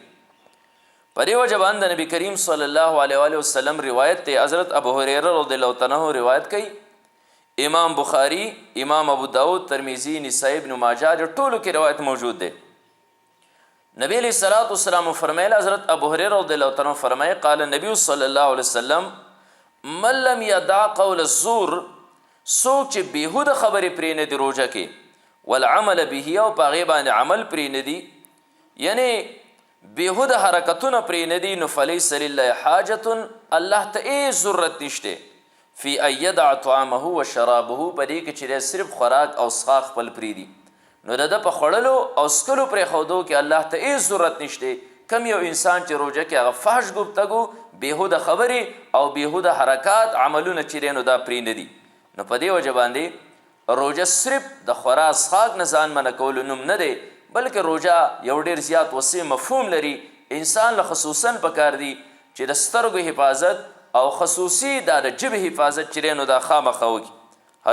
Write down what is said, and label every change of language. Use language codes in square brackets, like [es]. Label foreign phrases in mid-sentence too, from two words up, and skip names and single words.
[ps] په دې وجه باندې د نبي کریم [ar] صلی الله علیه وسلم [ps] روایت دی. حضرت ابو هریره [ar] رضی الله تعالی عنه [ps] روایت کوي. امام بخاری، امام ابو داود، ترمیزی، نسائی، ابن ماجہ جو ټولو کې روایت موجود دی. [ar] نبی علیہ الصلوۃ والسلام فرمایل، حضرت ابو هریره رضی الله تعالی عنہ فرمایي قال النبی صلی الله علیه وسلم من لم يدع قول الزور، [ps] څوک چې بیهوده خبرې پرې نه دي روژه کې، [ar] والعمل به، [ps] او په هغې باندې عمل پرې نه دي، یعنی بیهوده حرکتونه پرې نه دي، نو [ar] فلیس لله حاجة، [ps] الله ته هېڅ ضرورت نشته [ar] فی ان یدع طعامه و شرابه، [ps] په دې کې چې دی صرف خوراک او څښاک خپل پرېږدي، نو د ده په خوړلو او څکلو پرېښودو کې الله ته هېڅ ضرورت نشته. کم یو انسان چې روژه کې هغه فحش گفتگو، بیهوده خبرې او بیهوده حرکات عملونه چې دی نو دا پرې نه دي. نو په دې وجه باندې روژه صرف د خورا څښاک نه ځان منع کولو نوم نه دی، بلکې روژه یو ډېر زیات وسیع مفهوم لري. انسان له خصوصا پکار دی چې د سترګو حفاظت او خصوصي دا د ژبې حفاظت چې دی نو دا خامخا وکړي.